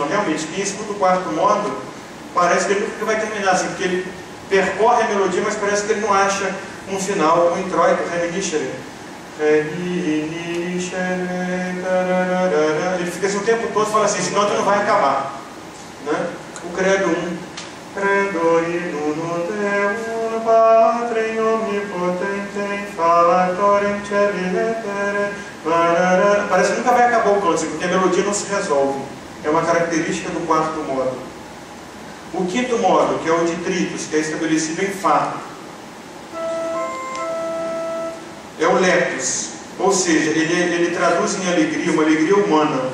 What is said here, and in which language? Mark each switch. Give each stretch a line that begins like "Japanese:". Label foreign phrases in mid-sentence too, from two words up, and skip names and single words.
Portuguese: Realmente, quem escuta o quarto modo, parece que ele nunca vai terminar assim, porque ele percorre a melodia, mas parece que ele não acha um final, um introito, reminiscere. Ele fica assim o tempo todo, fala assim, senão tu não vai acabar, né? O credo 1.
Latin: Credo in uno Deum Patrem omnipotentem falatorem celi lettere.
Portuguese: Parece que nunca vai acabar o canto, porque a melodia não se resolve. É uma característica do quarto modo. O quinto modo, que é o de tritos, que é estabelecido em Fá, é o letos, ou seja, ele traduz em alegria, uma alegria humana.